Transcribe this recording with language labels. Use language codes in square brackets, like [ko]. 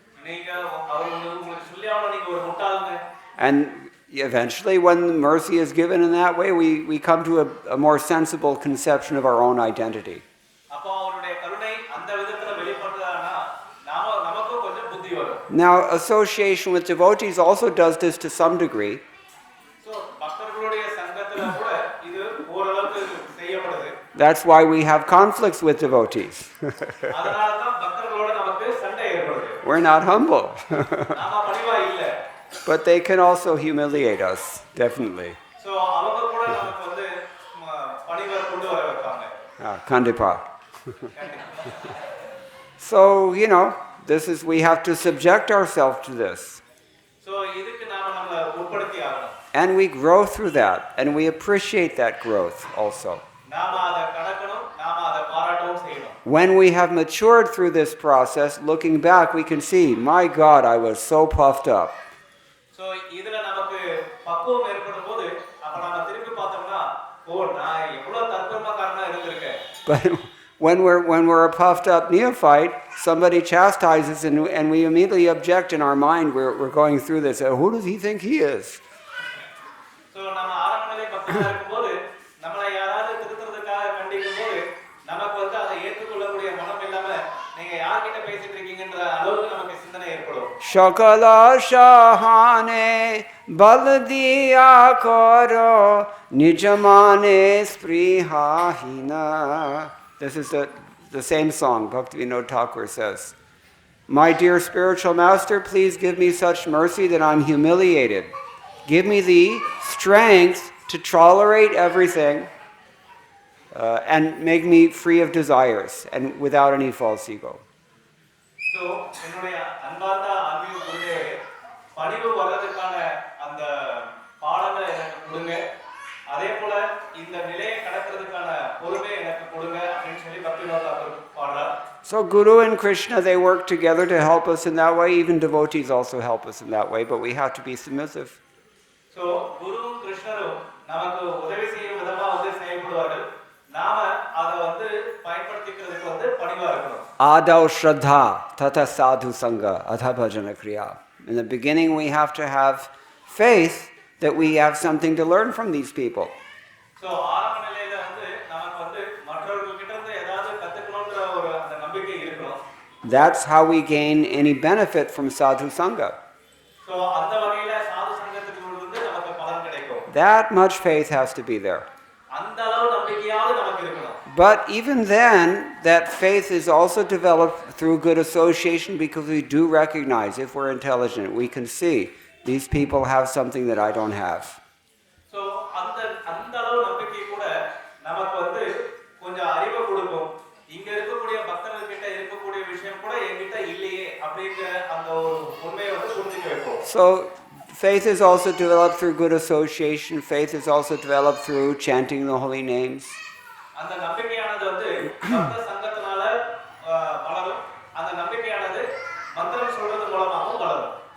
[ta] நீங்க அவர் உங்களுக்கு சொல்லியாவணும் நீங்க ஒரு முட்டாள்னு. [en] And eventually when mercy is given in that way, we come to a more sensible conception of our own identity. [ta] அப்ப அவருடைய கருணை அந்த விதத்துல வெளிப்படுறதானா நமக்கு கொஞ்சம் புத்தி வரும். [en] Now association with devotees also does this to some degree. [ta] So பக்தர்களுடைய சங்கத்துல கூட இது ஓரளவுக்கு செய்யப்படுது. [en] That's why we have conflicts with devotees. [ta] அதனால தான் பக்தர்களோட நமக்கு சண்டை ஏற்படுது. [en] We're not humble. [ta] நாம பணிவா இல்ல. [en] But they can also humiliate us, definitely. [ta] So அவங்க கூட நமக்கு வந்து பணிவை கொண்டு வர வைப்பாங்க. Kandipa. [en] So, this is, we have to subject ourselves to this. [ta] So இதுக்கு நாம நம்மள உட்படுத்தி ஆகணும். [en] And we grow through that, and we appreciate that growth also. [ta] நாம அதை கடக்கணும், நாம அதை பாராட்டவும் செய்யணும். [en] When we have matured through this process, looking back, we can see, my God, I was so puffed up. [ta] So இதுல நமக்கு பக்குவம் ஏற்படும் போது அப்ப நாம திருப்பி பார்த்தோம்னா நான் எவ்வளவு தற்பெருமைக்காரனா இருந்திருக்கேன். [en] But when we're a puffed up neophyte, somebody chastises and we immediately object in our mind. We're going through this. Who does he think he is? [ta] So நம்ம ஆரம்பநிலை பக்தனா இருக்கும்போது நம்மளை யாராவது திருத்துறதுக்காக கண்டிக்கும் போது நமக்கு வந்து அதை ஏற்றுக்கொள்ளக்கூடிய மனம் இல்லாம நீங்க யார்கிட்ட பேசிட்டு இருக்கீங்கன்ற அளவுக்கு நமக்கு சிந்தனை ஏற்படும். [bn] Shakala shahane baldiya karo nijamane sprihahina. [en] This is the same song Bhaktivinoda Thakur says. My dear spiritual master, please give me such mercy that I'm humiliated. Give me the strength to tolerate everything and make me free of desires and without any false ego. [ta] So, என்னுடைய அன்பார்ந்த ஆன்மீக குருவே பணிவு வர்றதுக்கான அந்த பாடங்களை எனக்கு கொடுங்க. அதே போல இந்த நிலையை கடக்கிறதுக்கான பொறுமை எனக்கு கொடுங்க அப்படின்னு சொல்லி பக்திவேதாந்த தாக்கூர் பாடுறார். [en] So Guru and Krishna, they work together to help us in that way. Even devotees also help us in that way, but we have to be submissive. [ta] So குருவும் கிருஷ்ணரும் நமக்கு உதவி செய்யும் விதமா வந்து செயல்படுவார்கள். நாம அதை வந்து பயன்படுத்திக்கிறதுக்கு வந்து பணிவா இருக்கணும். [sa] Adav Shraddha Tata Sadhu Sangha Adha Bhajana Kriya. [en] In the beginning, we have to have faith that we have something to learn from these people. [ta] So ஆரம்ப நிலையில வந்து நமக்கு வந்து மற்றவர்கள் கிட்ட இருந்து ஏதாவது கத்துக்கணும்ன்ற ஒரு அந்த நம்பிக்கை இருக்கணும். [en] That's how we gain any benefit from Sadhu Sangha. [ta] So அந்த வகையில சாது சங்கத்துக்கு இருந்து நமக்கு பலன் கிடைக்கும். [en] That much faith has to be there. [ta] அந்த அளவு நம்பிக்கையாவது நமக்கு இருக்கணும். [en] But even then, that faith is also developed through good association because we do recognize, if we're intelligent, we can see these people have something that I don't have. [ta] So அந்த அளவு நம்பிக்கை கூட நமக்கு வந்து கொஞ்சம் அறிவை கொடுக்கும். இங்க இருக்கக்கூடிய பக்தர்கள் கிட்ட இருக்கக்கூடிய விஷயம் கூட என்கிட்ட இல்லையே அப்படிங்கிற அந்த ஒரு உண்மையை வந்து புரிஞ்சுக்க வைக்கும். [en] So faith is also developed through good association. Faith is also developed through chanting the holy names. [ta] அந்த நம்பிக்கையானது வந்து பக்த சங்கத்தினால வளரும். அந்த நம்பிக்கையானது மந்திரம் சொல்றது மூலமாகவும் வளரும்.